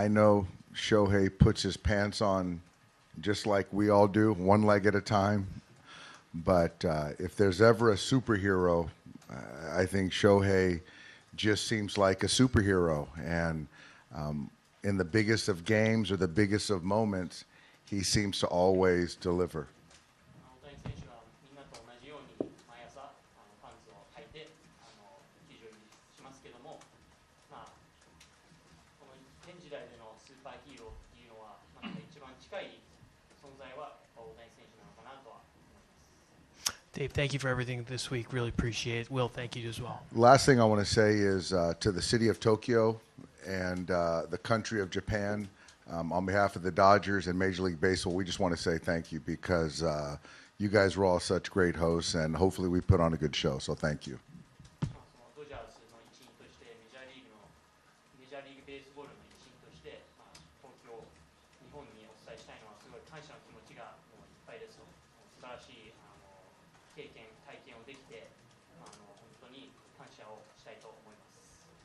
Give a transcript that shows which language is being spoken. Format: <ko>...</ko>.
<en>I know Shohei puts his pants on just like we all do, one leg at a time. But if there's ever a superhero, I think Shohei just seems like a superhero. And in the biggest of games or the biggest of moments, he seems to always deliver.</en> <ja>大谷選手はみんなと同じように毎朝パンツを履いて球場入りしますけども、この現時代でのスーパーヒーローっていうのは一番近い存在は大谷選手なのかなとは思います。</ja> <en>Dave, thank you for everything this week. Really appreciate it. Will, thank you as well. Last thing I want to say is to the city of Tokyo and the country of Japan, on behalf of the Dodgers and Major League Baseball, we just want to say thank you because you guys were all such great hosts, and hopefully we put on a good show. So thank you.</en> <ja>ドジャースの一員としてメジャーリーグベースボールの一員として東京、日本にお伝えしたいのはすごい感謝の気持ちがもういっぱいです。素晴らしい経験、体験をできて本当に感謝をしたいと思います。</ja>